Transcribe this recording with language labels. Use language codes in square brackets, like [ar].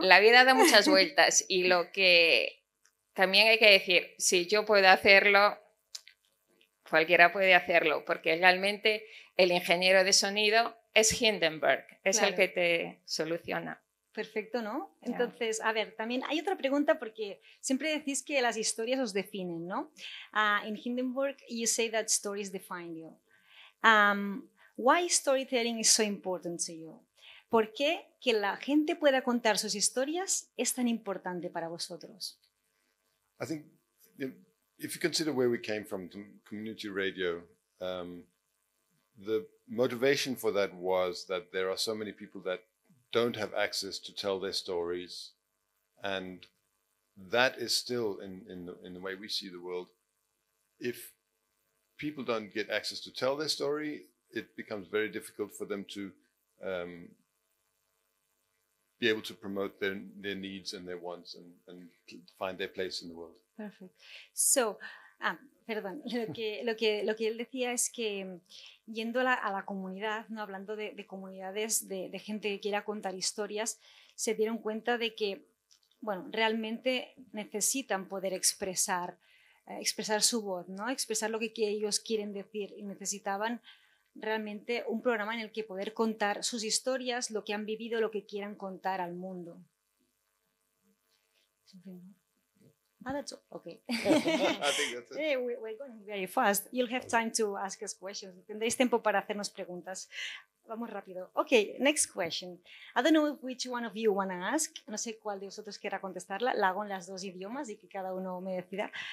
[es] La vida da muchas vueltas y lo que también hay que decir, si yo puedo hacerlo, cualquiera puede hacerlo, porque realmente el ingeniero de sonido es Hindenburg, es el que te soluciona. Perfecto, ¿no? Entonces, a ver, también hay otra pregunta porque siempre decís que las historias os definen, ¿no? [en] In Hindenburg, you say that stories define you. Why storytelling is so important to you? [es] ¿Por qué que la gente pueda contar sus historias es tan importante para vosotros? [en] I think if you consider where we came from, community radio, the motivation for that was that there are so many people that don't have access to tell their stories, and that is still in the way we see the world. If people don't get access to tell their story, it becomes very difficult for them to be able to promote their needs and their wants and find their place in the world. Perfect. [es] So, perdón, lo que él decía es que yendo a la comunidad, ¿no? Hablando de comunidades, de gente que quiera contar historias, se dieron cuenta de que, bueno, realmente necesitan poder expresar su voz, ¿no? Expresar lo que ellos quieren decir, y necesitaban realmente un programa en el que poder contar sus historias, lo que han vivido, lo que quieran contar al mundo. [en] That's okay. I think that's it. We're going very fast. You'll have time to ask us questions. [es] Tendréis tiempo para hacernos preguntas. Vamos rápido. [en] Okay, next question. I don't know which one of you want to ask. [es] No sé cuál de vosotros quiera contestarla. La hago en las dos idiomas y que cada uno me decida.